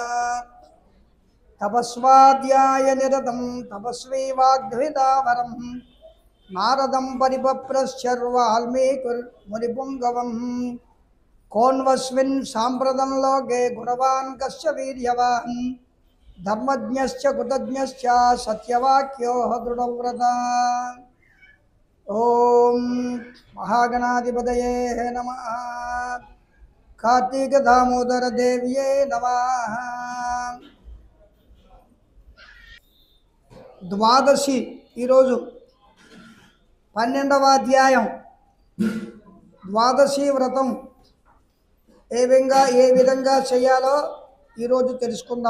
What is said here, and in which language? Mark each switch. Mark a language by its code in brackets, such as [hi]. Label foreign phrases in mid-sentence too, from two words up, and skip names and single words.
[sa] तपस्वाध्याय निरतं तपस्वी वाग्द्विदावरं नारदं परिपप्रश्चर्वाल्मीकिर्मुनिपुङ्गवम् कोन्वस्मिन् साम्प्रतं लोके गुणवान् कस्य वीर्यवान् धर्मज्ञश्च कृतज्ञश्च सत्यवाक्यो दृढव्रता। ओम महागणाधिपतये नमः। कार्तिक दामोदर देव्ये नमः। [te] ద్వాదశి ఈరోజు 12వ అధ్యాయం ద్వాదశి వ్రతం ఏ విధంగా చేయాలో ఈరోజు తెలుసుకుందాం.